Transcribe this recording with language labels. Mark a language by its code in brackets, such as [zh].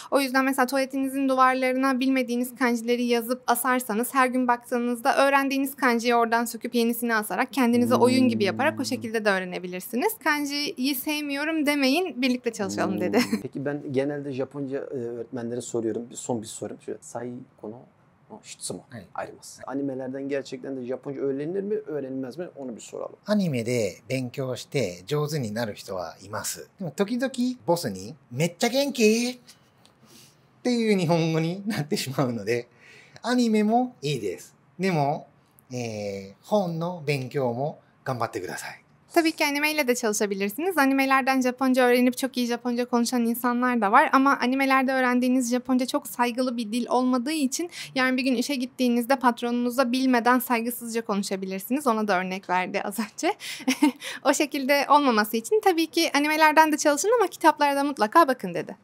[tr] O yüzden mesela tuvaletinizin duvarlarına bilmediğiniz kanjileri yazıp asarsanız her gün baktığınızda öğrendiğiniz kanjiyi oradan söküp yenisini asarak kendinize oyun gibi yaparak o şekilde de öğrenebilirsiniz. Kanjiyi sevmiyorum demeyin, birlikte çalışalım dedi. Peki ben genelde Japonca öğretmenlere soruyorum. Son bir sorum. Şöyle, [ja] sai kono shitsumo arimasu. [tr] Animelerden gerçekten de Japonca öğrenilir mi, öğrenilmez mi? Onu bir soralım. [ja] アニメで勉強して上手になる人はいます。でも時々ボスにめっちゃ元気っていう日本語になってしまうので、アニメもいいです。でも、本の勉強も頑張ってください。 [tr] Tabii ki animeyle de çalışabilirsiniz. Animelerden Japonca öğrenip çok iyi Japonca konuşan insanlar da var. Ama animelerde öğrendiğiniz Japonca çok saygılı bir dil olmadığı için yarın bir gün işe gittiğinizde patronunuza bilmeden saygısızca konuşabilirsiniz. Ona da örnek verdi az önce. O şekilde olmaması için tabii ki animelerden de çalışın ama kitaplara da mutlaka bakın dedi.